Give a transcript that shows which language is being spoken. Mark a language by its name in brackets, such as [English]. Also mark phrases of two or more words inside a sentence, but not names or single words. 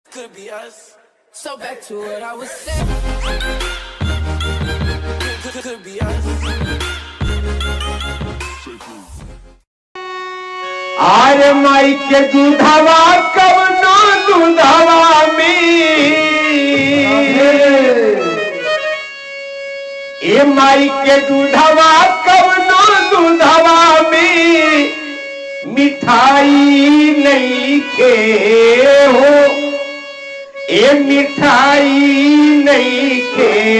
[English] Could be us. So back to what I was saying. Could be us. [Bhojpuri] आरे माई के दूधवा कवनो दूधवा में ए माई के दूधवा कवनो दूधवा में मिठाई नहीं के हो ए मिठाई नहीं के